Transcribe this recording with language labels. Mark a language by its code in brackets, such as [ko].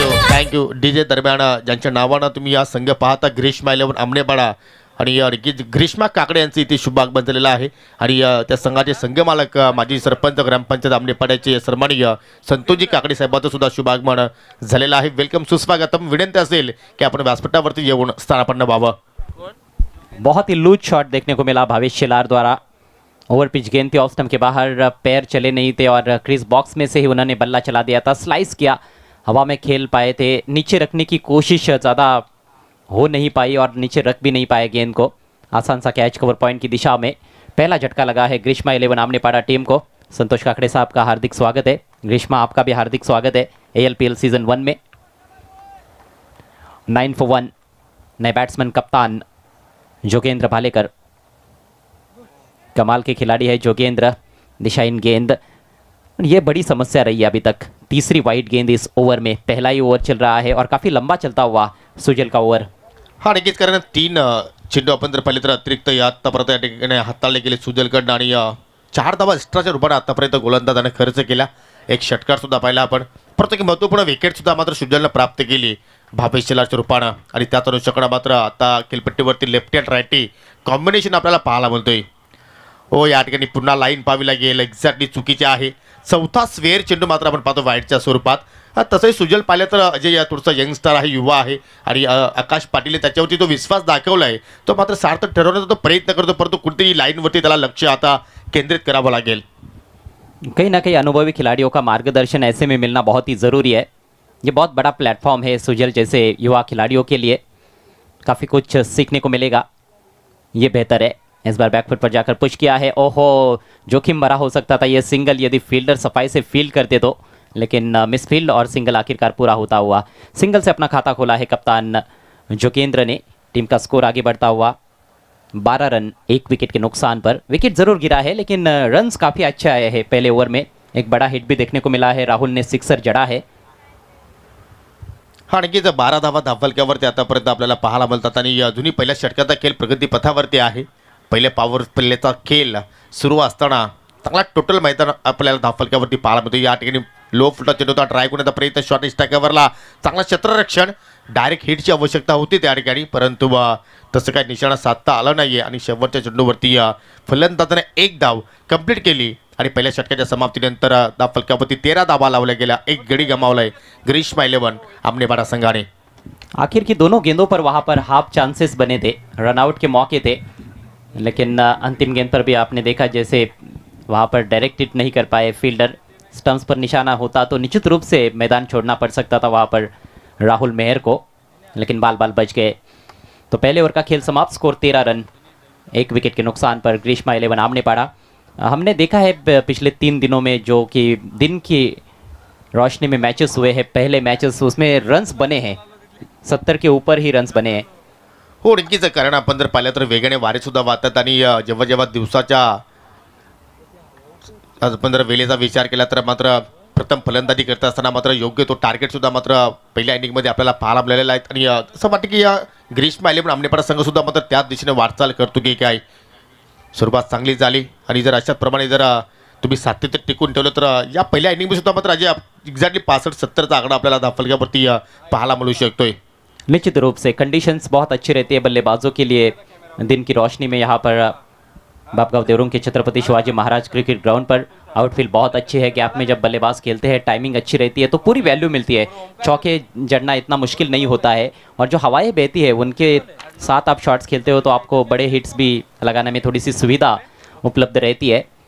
[mr] Thank you DJ दरम्यान ज्यांच्या नावानं तुम्ही या संघ पाहता, ग्रीष्मा 11 आमनेपाडा आणि ग्रीष्मा काकडे यांचं इथे शुभागमन झालेलं आहे। आणि त्या संघाचे संघमालक माजी सरपंच ग्रामपंचायत आमनेपाड्याचे सन्माननीय संतोषजी काकडे साहेबांचं सुद्धा शुभागमन झालेलं आहे। वेलकम, सुस्वागतम। विनंती असेल की आपण व्यासपीठावरती येऊन स्थानापन्न व्हावं। [hi] बहुत ही लूज शॉट देखने को मिला भावेश शेलार द्वारा। ओवर पिच गेंद थी, ऑफ स्टंप के बाहर, पैर चले नहीं थे और क्रीज बॉक्स में से ही उन्होंने बल्ला चला दिया था। स्लाइस किया, हवा में खेल पाए थे, नीचे रखने की कोशिश ज़्यादा हो नहीं पाई और नीचे रख भी नहीं पाए गेंद को। आसान सा कैच कवर पॉइंट की दिशा में। पहला झटका लगा है ग्रीष्मा 11 आमनेपाड़ा टीम को। संतोष काकड़े साहब का हार्दिक स्वागत है। ग्रीष्मा, आपका भी हार्दिक स्वागत है ALPL सीजन 1 में। 9 for 1 नए बैट्समैन कप्तान जोगेंद्र भालेकर। कमाल के खिलाड़ी है जोगेंद्र। दिशाहीन गेंद, ये बड़ी समस्या रही है अभी तक। तीसरी वाइड गेंद इस ओवर में, पहला ही ओवर चल रहा है और काफ़ी लंबा चलता हुआ सुजल का ओवर। [mr] हा, नक्कीच, कारण 3 चेंडू आपण जर पाहिले तर अतिरिक्त आतापर्यंत या ठिकाणी हाताळले गेले सुजलकडनं आणि 4 धावा एक्स्ट्राच्या रूपाने आतापर्यंत गोलंदाजाने खर्च केला. एक षटकार सुद्धा पाहिला आपण, परंतु एक महत्त्वपूर्ण विकेट सुद्धा मात्र शुजलनं प्राप्त केली भावेश शेलारच्या रूपानं. आणि त्याच अनुषंगाने मात्र आता खेळपट्टीवरती लेफ्टी अँड राईटी कॉम्बिनेशन आपल्याला पाहायला मिळतोय. हो, या ठिकाणी पुन्हा लाईन पाहावी लागेल, एक्झॅक्टली चुकीचे आहे. चौथा स्वेअर चेंडू मात्र आपण पाहतो वाईडच्या स्वरूपात. तसंही सुजल पाहिलं तर अजय या थोडंसं यंगस्टार आहे, युवा आहे आणि आकाश पाटील त्याच्यावरती तो विश्वास दाखवला आहे. तो मात्र सार्थक ठरवण्याचा तो प्रयत्न करतो, परंतु कुठेतरी लाईनवरती त्याला लक्ष आता केंद्रित करावं लागेल. [hi] कहीं ना कहीं अनुभवी खिलाड़ियों का मार्गदर्शन ऐसे में मिलना बहुत ही ज़रूरी है. ये बहुत बड़ा प्लेटफॉर्म है सुजल जैसे युवा खिलाड़ियों के लिए, काफ़ी कुछ सीखने को मिलेगा, ये बेहतर है. इस बार बैकफुट पर जाकर पुश किया है. ओहो, जोखिम भरा हो सकता था ये सिंगल यदि फील्डर सफाई से फील्ड करते तो, लेकिन मिस फील्ड और सिंगल आखिरकार पूरा होता हुआ. सिंगल से अपना खाता खोला है कप्तान जोगेंद्र ने. टीम का स्कोर आगे बढ़ता हुआ 12 रन 1 विकेट के नुकसान पर. विकेट ज़रूर गिरा है लेकिन रन्स काफ़ी अच्छे आए हैं पहले ओवर में. एक बड़ा हिट भी देखने को मिला है, राहुल ने सिक्सर जड़ा है. [mr] हा, नक्कीच 12 धावा धावफलक्यावरती आतापर्यंत आपल्याला पाहायला मिळतात आणि अजूनही पहिल्या षटकाचा खेळ प्रगतीपथावरती आहे. पहिले पॉवर प्लेचा खेळ सुरू असताना चांगला टोटल मैदान आपल्याला धावफलक्यावरती पाहायला मिळतो. या ठिकाणी लो फुटा चेंडू होता, ट्राय करण्याचा प्रयत्न, शॉर्ट स्ट्रायकरवरला चांगला क्षेत्ररक्षण, डायरेक्ट हिटची आवश्यकता होती त्या ठिकाणी, परंतु तसं काही निशाणा साधता आलं नाही आहे. आणि शेवटच्या चेंडूवरती फलंदाजाने एक धाव कंप्लीट केली आणि पहिल्या षटकाच्या समाप्तीनंतर धावफलक्यावरती 13 धावा लावल्या गेल्या. एक गडी गमावलाय ग्रीष्मा 11 आमनेबाड़ा संघाने. [hi] आखिर की दोनों गेंदों पर वहाँ पर हाफ चांसेस बने थे, रनआउट के मौके थे, लेकिन अंतिम गेंद पर भी आपने देखा जैसे वहाँ पर डायरेक्ट हिट नहीं कर पाए फील्डर. स्टंप्स पर निशाना होता तो निश्चित रूप से मैदान छोड़ना पड़ सकता था वहाँ पर राहुल मेहर को, लेकिन बाल बाल बच गए. तो पहले ओवर का खेल समाप्त, स्कोर 13 रन 1 विकेट के नुकसान पर ग्रीष्मा 11 आमनेबाड़ा. हमने देखा है पिछले 3 दिनों में जो कि दिन की रोशनी में मैचेस हुए हैं, पहले मैचेस उसमें रन्स बने हैं, 70 के ऊपर ही रन्स बने हैं. [mr] हो, नक्कीच. कारण आपण जर पाहिलं तर वेगाने वारे सुद्धा वाहतात आणि जेव्हा जेव्हा दिवसाच्या आपण जर वेळेचा विचार केला तर मात्र प्रथम फलंदाजी करत असताना मात्र योग्य तो टार्गेट सुद्धा मात्र पहिल्या इनिंगमध्ये आपल्याला पाहायला मिळालेला आहे. आणि असं वाटतं की ग्रीष्मा 11 आमनेबाड़ा संघ सुद्धा मात्र त्याच दिशेने वाटचाल करतो की काय. सुरुवात चांगली झाली आणि जर अशाच प्रमाणे जर तुम्ही सातत्य टिकून ठेवलं तर या पहिल्या इनिंगमध्ये सुद्धा मात्र अजय एक्झॅक्टली 65-70चा आकडा आपल्याला धावफलक्यावरती पाहायला मिळू शकतोय. [hi] निश्चित रूप से कंडीशंस बहुत अच्छी रहती है बल्लेबाजों के लिए. दिन की रोशनी में यहाँ पर बापगांव देवरुंग के छत्रपति शिवाजी महाराज क्रिकेट ग्राउंड पर आउटफील्ड बहुत अच्छी है. गैप में जब बल्लेबाज खेलते हैं टाइमिंग अच्छी रहती है तो पूरी वैल्यू मिलती है. चौके जड़ना इतना मुश्किल नहीं होता है और जो हवाएं बहती है उनके साथ आप शॉट्स खेलते हो तो आपको बड़े हिट्स भी लगाने में थोड़ी सी सुविधा उपलब्ध रहती है.